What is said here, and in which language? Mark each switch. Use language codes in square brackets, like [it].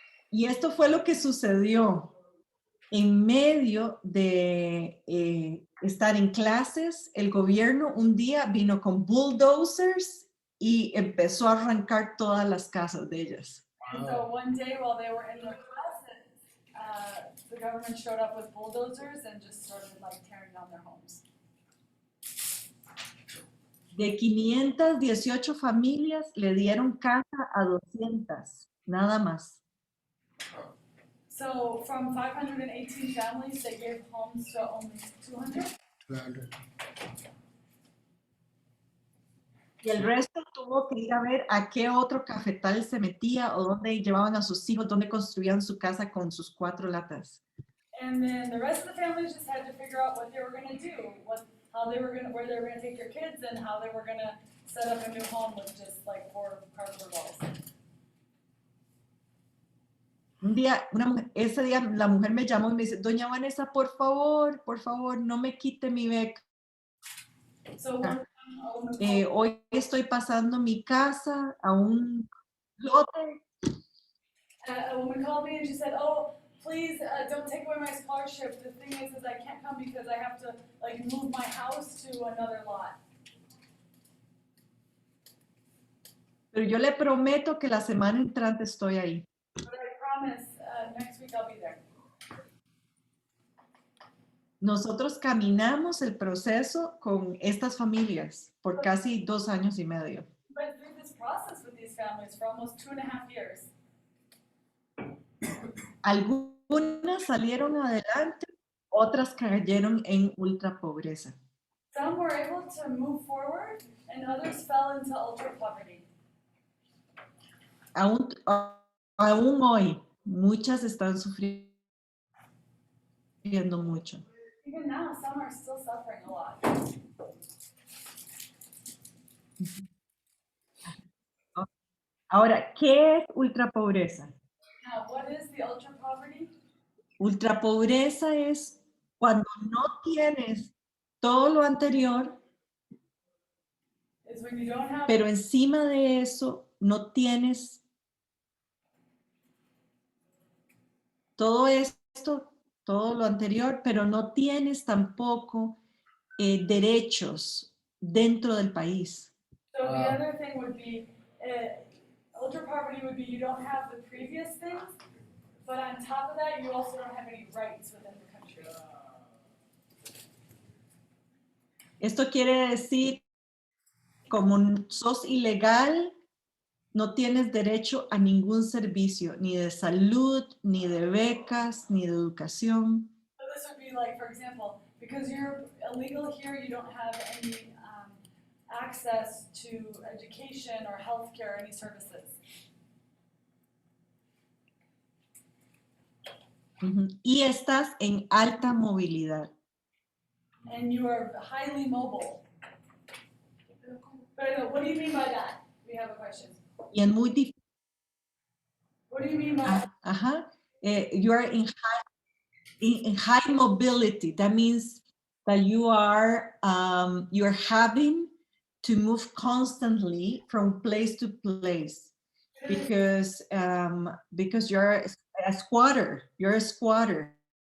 [es] Y esto fue lo que sucedió en medio de estar en clases. El gobierno un día vino con bulldozers y empezó a arrancar todas las casas de ellas. [en] And so one day while they were in their classes, the government showed up with bulldozers and just started like tearing down their homes. [es] De 518 familias le dieron casa a 200, nada más. [en] So from 518 families, they gave homes to only 200. [es] Y el resto tuvo que ir a ver a qué otro cafetal se metía o dónde llevaban a sus hijos, dónde construían su casa con sus 4 latas. [en] And then the rest of the families just had to figure out what they were going to do, where they were going to take their kids, and how they were going to set up a new home with just like 4 cardboard walls. [es] Un día, ese día la mujer me llamó y me dice, doña Vanessa, por favor, no me quite mi beca. [en] So one time, a woman called, [es] Hoy estoy pasando mi casa a un lote. [en] a woman called me and she said, "Oh, please don't take away my scholarship. The thing is I can't come because I have to like move my house to another lot." [es] Pero yo le prometo que la semana entrante estoy ahí. [en] But I promise next week I'll be there. [es] Nosotros caminamos el proceso con estas familias por casi 2 años y medio. [en] We went through this process with these families for almost 2.5 years. [es] Algunas salieron adelante, otras cayeron en ultra pobreza. [en] Some were able to move forward and others fell into ultra poverty. [es] Aún hoy, muchas están sufriendo mucho. [en] Even now, some are still suffering a lot. [es] Ahora, ¿qué es ultra pobreza? [en] Now, what is the ultra poverty? [es] Ultra pobreza es cuando no tienes todo lo anterior, [en] Is when you don't have [es] pero encima de eso no tienes todo esto, todo lo anterior, pero no tienes tampoco derechos dentro del país. [en] So the other thing would be, ultra poverty would be you don't have the previous things, but on top of that, you also don't have any rights within the country. [es] Esto quiere decir, como sos ilegal, no tienes derecho a ningún servicio, ni de salud, ni de becas, ni de educación. [en] So this would be like, for example, because you're illegal here, you don't have any access to education or healthcare or any services. [es] Y estás en alta movilidad. [en] And you are highly mobile. But what do you mean by that? We have a question. [es] Y es muy difícil. [en] What do you mean by You are in high mobility. That means that you are you're having to move constantly from place to place because you're a squatter. You're a squatter.